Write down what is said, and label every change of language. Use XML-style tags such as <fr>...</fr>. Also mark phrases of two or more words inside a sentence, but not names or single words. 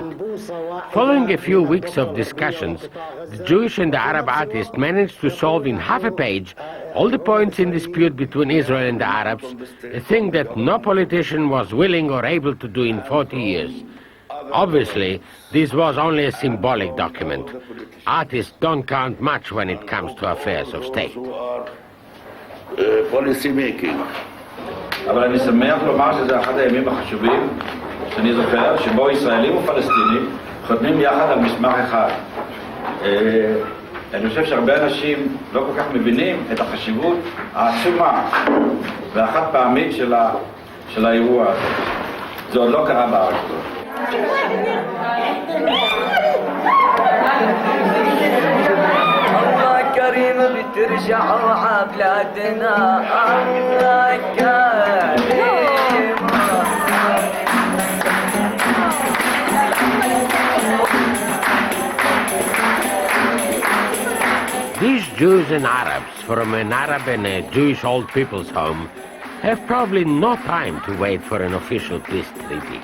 <en>Following a few weeks of discussions, the Jewish and the Arab artists managed to solve in half a page all the points in dispute between Israel and the Arabs, a thing that no politician was willing or able to do in 40 years. Obviously, this was only a symbolic document. Artists don't count much when it comes to affairs of state. Policy making.</en> <he>אבל אני שמח לומר שזה אחד הימים החשובים שאני זוכר, שבו ישראלים ופלסטינים חותמים יחד על מסמך אחד. אני חושב שהרבה אנשים לא כל כך מבינים את החשיבות העצומה והחד פעמית של האירוע הזה. זה עוד לא קרה בארץ.</he> <ar>الله كريم بترجع عبلادنا الله كريم.</ar> <en>These Jews and Arabs from an Arab and a Jewish old people's home have probably no time to wait for an official peace treaty.</en>